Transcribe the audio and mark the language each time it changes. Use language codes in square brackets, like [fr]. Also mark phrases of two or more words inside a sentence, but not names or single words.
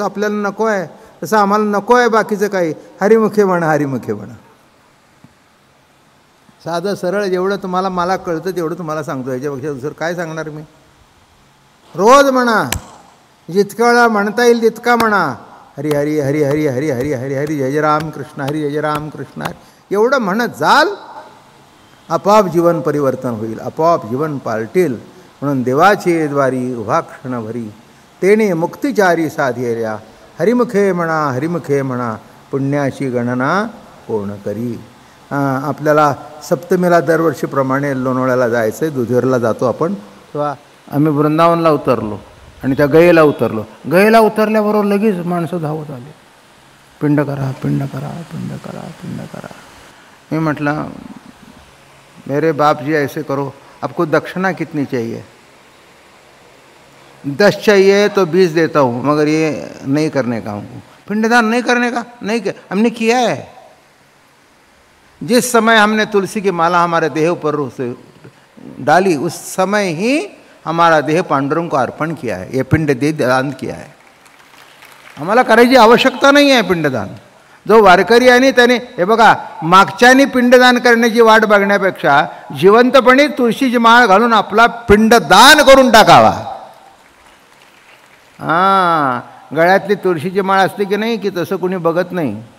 [mr] आपल्याला नको आहे तसं आम्हाला नको आहे बाकीचं काही. हरिमुखे म्हणा, हरिमुखे म्हणा. साधं सरळ जेवढं तुम्हाला मला कळतं तेवढं तुम्हाला सांगतो. याच्यापेक्षा दुसरं काय सांगणार मी? रोज म्हणा, जितक्या वेळा म्हणता येईल तितका म्हणा. हरी हरी हरी हरी हरी हरी हरी हरी जय जय राम कृष्ण हरी जय जय राम कृष्ण हरी. एवढं म्हणत जाल, आपोआप जीवन परिवर्तन होईल, आपोआप जीवन पालटेल. म्हणून देवाचे द्वारी उभा क्षण भरी, तेने मुक्तिचारी साधेल्या. हरिमुखे म्हणा, हरिमुखे म्हणा, पुण्याची गणना कोण करी. आपल्याला सप्तमीला दरवर्षीप्रमाणे लोणावळ्याला जायचं आहे. दुधेरला जातो आपण. तेव्हा आम्ही वृंदावनला उतरलो आणि त्या गयेला उतरलो. गयेला उतरल्याबरोबर लगेच माणसं धावत आली, पिंड करा, पिंड करा, पिंड करा, पिंड करा. मी म्हटलं, [hi] मेरे बाप जी ऐसे करो, आपको दक्षिणा कितनी चाहिए? 10 चाहिए तो 20 देता हूँ, मगर ये नहीं करने का हमको. पिंडदान नहीं करने का? नहीं, हमने किया है. जिस समय हमने तुलसी की माला हमारे देह पर से डाली, उस समय ही हमारा देह पांडुरंग को अर्पण किया है. ये पिंड दे दान किया है. [mr] आम्हाला करायची आवश्यकता नाही आहे पिंडदान. जो वारकरी आहे त्याने, हे बघा, मागच्यानी पिंडदान करण्याची वाट बघण्यापेक्षा जिवंतपणे तुळशीची माळ घालून आपला पिंडदान करून टाकावा. हां, गळ्यातली तुळशीची माळ असते की नाही की तसं कुणी बघत नाही.